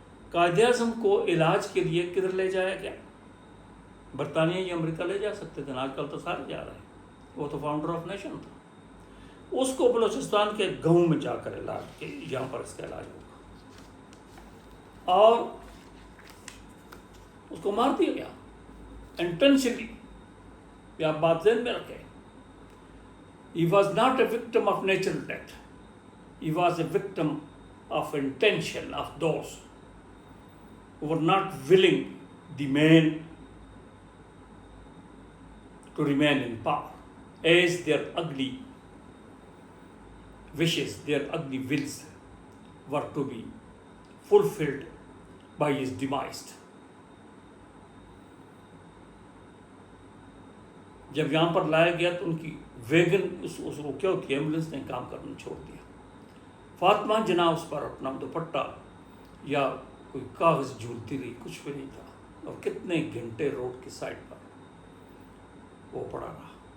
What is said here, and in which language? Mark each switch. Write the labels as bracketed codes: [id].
[ur] قائد اعظم کو علاج کے لیے کدھر لے جایا گیا؟ برطانیہ یا امریکہ لے جا سکتے تھے، آج کل تو سارے جا رہے ہیں. وہ تو فاؤنڈر آف نیشن تھا. اس کو بلوچستان کے گاؤں میں جا کر علاج کے، یہاں پر اس کا علاج ہوگا، اور اس کو مار دیا گیا انٹینشنلی. یہ آپ بات ذہن میں رکھیں. [en] He was not a victim of natural death. He was a victim of intention of those who were not willing, the men, to remain in power, as their ugly wishes, their ugly wills were to be fulfilled by his demise. [ur] جب یہاں پر لایا گیا تو ان کی vegan اس کو کیا ہوتی ہے، ایمبولینس نے کام کرنا چھوڑ دیا. فاطمہ جناح اس پر اپنا دوپٹہ یا کوئی کاغذ جھولتی رہی، کچھ بھی نہیں تھا، اور کتنے گھنٹے روڈ کی سائڈ پر وہ پڑا رہا.